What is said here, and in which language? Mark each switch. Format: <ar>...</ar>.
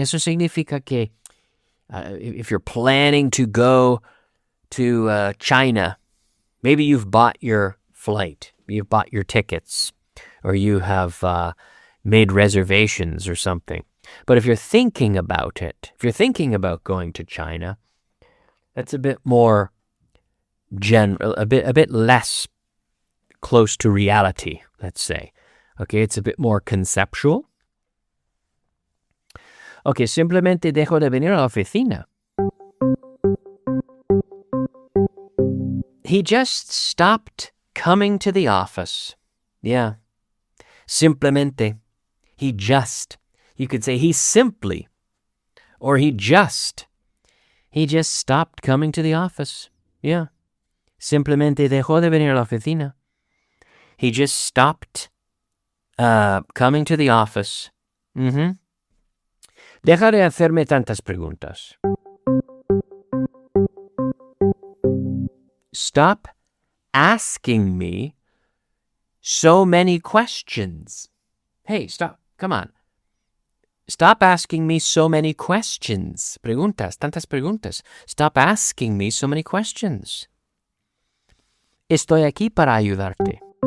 <es>Eso significa que</es> <en>if you're planning to go to China, maybe you've bought your flight, you've bought your tickets, or you have made reservations or something. But if you're thinking about it, if you're thinking about going to China, that's a bit more general, a bit less close to reality, let's say. Okay, it's a bit more conceptual.</en> <es>Okay, simplemente dejó de venir a la oficina.</es> <en>He just stopped coming to the office. Yeah. Simplemente. He just. You could say he simply. Or he just stopped coming to the office. Yeah.</en> <es>Simplemente dejó de venir a la oficina.</es> <en>He just stopped coming to the office.</en> <es>Deja de hacerme tantas preguntas.</es> <en>Stop asking me so many questions. Hey, stop. Come on. Stop asking me so many questions.</en> <es>Preguntas, tantas preguntas.</es> <en>Stop asking me so many questions.</en> <es>Estoy aquí para ayudarte.</es>